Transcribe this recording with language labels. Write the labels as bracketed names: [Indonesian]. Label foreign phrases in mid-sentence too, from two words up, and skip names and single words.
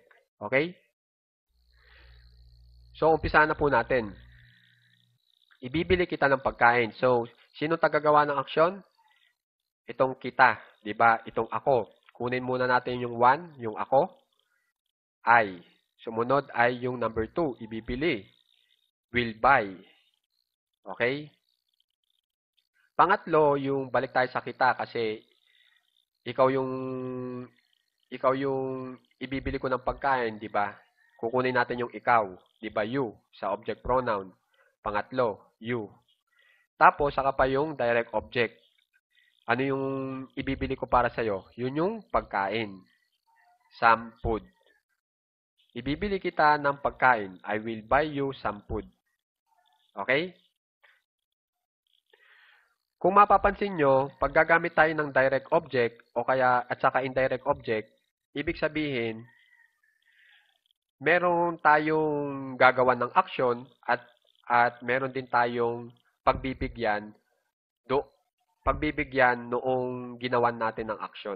[Filipino] Okay? So, umpisa na po natin. Ibibili kita ng pagkain. So, sino tagagawa ng aksyon? Itong kita. Diba? Itong ako. Kunin muna natin yung 1, yung ako. I. Sumunod ay yung number 2, ibibili. [English] Will buy. [Filipino] Okay? Pangatlo, yung balik tayo sa kita kasi ikaw yung ibibili ko ng pagkain, di ba? Kukunin natin yung ikaw, di ba? You sa [English] object pronoun. [Filipino] Pangatlo, you. Tapos saka pa yung [English] direct object. [Filipino] Ano yung ibibili ko para sa'yo? Yun yung pagkain. [English] Some food. [Filipino] Ibibili kita ng pagkain. [English] I will buy you some food. [Filipino] Okay? Kung mapapansin nyo, pag gagamit tayo ng [English] direct object [Filipino] o kaya at saka [English] indirect object, [Filipino] ibig sabihin, meron tayong gagawa ng action at meron din tayong pagbibigyan noong ginawan natin ng action.